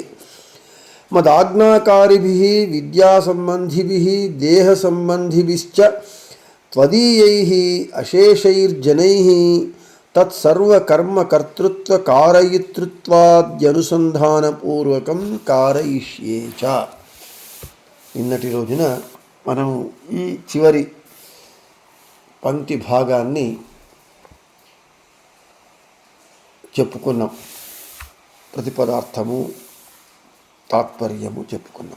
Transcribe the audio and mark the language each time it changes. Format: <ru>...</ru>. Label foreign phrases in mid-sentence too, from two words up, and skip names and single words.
<sa>मदाज्ञाकारिभिः विद्यासम्बन्धिभिः देहसम्बन्धिभिश्च त्वदीयैः अशेषैर्जनैः तत्सर्वकर्मकर्तृत्व कारयितृत्वाद्यनुसन्धानपूर्वकं कारयिष्ये च।</sa> <te>నిన్నటి రోజున మనం ఈ చివరి పంక్తి భాగాన్ని చెప్పుకున్నాం. ప్రతిపదార్థము తాత్పర్యము చెప్పుకున్నాం.</te>